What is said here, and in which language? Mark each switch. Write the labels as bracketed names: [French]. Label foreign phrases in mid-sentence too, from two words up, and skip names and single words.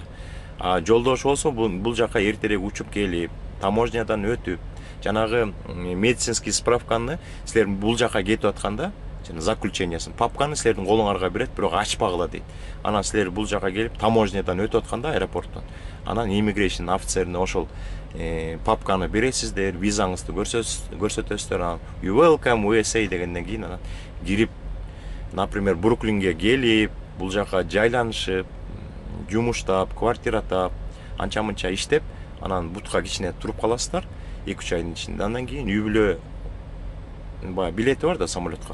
[Kyrgyz] Жолдошу болсо, бул жака эртерээк учуп келип, таможнядан өтүп, жанагы [Russian] медицинский справканы [Kyrgyz] силер бул жака кетип атканда, заключениясын, папканы силердин колуңарга берет, бирок ачпагыла дейт. Анан силер бул жака келип, таможнядан өтүп атканда аэропорттон, анан [English] immigration officer [Kyrgyz] ошол папканы бересиздер, визаңызды көрсөтөсүздөр, анан [English] you welcome USA [Kyrgyz] дегенден кийин анан кирип, например, Бруклинге келип, бул жака жайланышып, жумуштап, квартира тап, анча-мынча иштеп, анан бутка кичине туруп каласыздар 2-3 айдын ичинде. Андан кийин үй бүлө билети бар да самолетко.